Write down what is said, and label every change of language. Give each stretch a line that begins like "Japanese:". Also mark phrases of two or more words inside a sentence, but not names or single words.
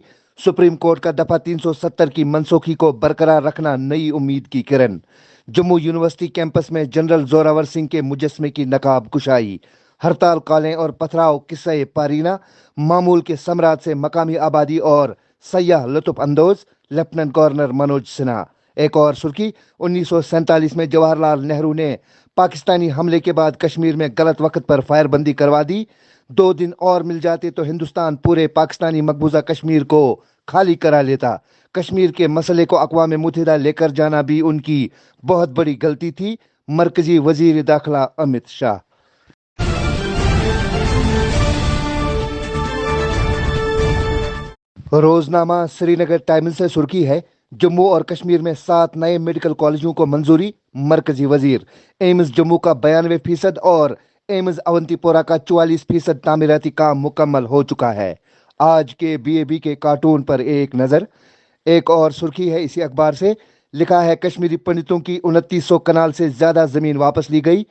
Urdu: سپریم کورٹ کا دفعہ 370 کی منسوخی کو برقرار رکھنا نئی امید کی کرن۔ جموں
English: University campus
Urdu: میں جنرل زوراور سنگھ کے مجسمے کی نقاب کشائی۔ ہڑتال کالیں اور پتھراؤ قصہ پارینہ، معمول کے ثمرات سے مقامی آبادی اور سیاح لطف اندوز۔
English: Lieutenant Governor
Urdu: منوج سنہا۔ ایک اور سرخی: 1947 میں جواہر لال نہرو نے پاکستانی حملے کے بعد کشمیر میں غلط وقت پر فائر بندی کروا دی۔ 2 دن اور مل جاتے تو ہندوستان پورے پاکستانی مقبوضہ کشمیر کو خالی کرا لیتا۔ کشمیر کے مسئلے کو اقوام متحدہ لے کر جانا بھی ان کی بہت بڑی غلطی تھی۔ مرکزی وزیر داخلہ امت شاہ۔ روزنامہ سری نگر ٹائمز سے سرخی ہے: جموں اور کشمیر میں 7 نئے
English: medical colleges
Urdu: کو منظوری۔ مرکزی وزیر۔ ایمز جموں کا 92% اور ایمز اونتی پورہ کا 44% تعمیراتی کام مکمل ہو چکا ہے۔ آج کے BAB کے کارٹون پر ایک نظر۔ ایک اور سرخی ہے اسی اخبار سے، لکھا ہے کشمیری پنڈتوں کی 2900 کنال سے زیادہ زمین واپس لی گئی۔